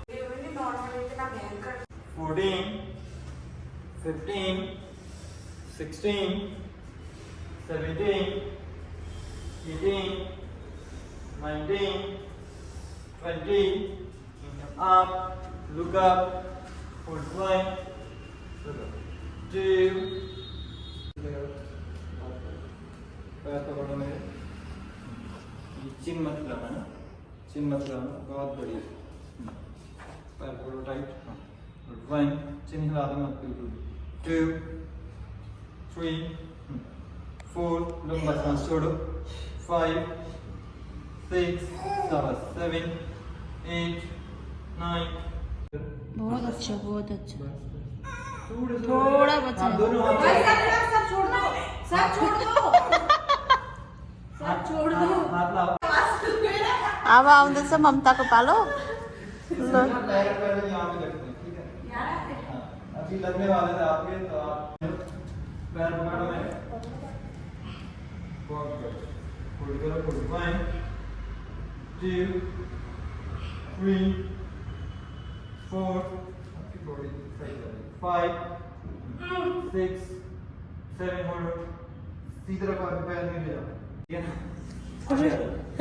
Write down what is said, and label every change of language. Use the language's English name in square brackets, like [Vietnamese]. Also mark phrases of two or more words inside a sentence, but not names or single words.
[English] 14, 15, 16, 17, 18, 19, 20. Up, look up, hold 1, look up, 2. [Hindi] पैर पकड़ो मेरे, चिन मत लगाना, चिन मत लगाना, बहुत बढ़िया, पैर पकड़ो टाइट, 1, चिन हिला दो मत बिल्कुल, 2, 3, 4, लंबा सांस छोड़ो, 5, 6, 7, 8, 9. बहुत अच्छा थोड़ा बचा है सब छोड़ दो [Nepali] अब आउँदैछ ममताको पालो [Hindi] अभी लगने वाले थे आपके तो आप पैर पकड़ो मेरे होल्ड करो 1, 2, 3, 4, आपकी बॉडी सही कर 5, 6, 7, होल्ड सीधी तरफ आगे पैर नहीं ले जाओ ठीक है ना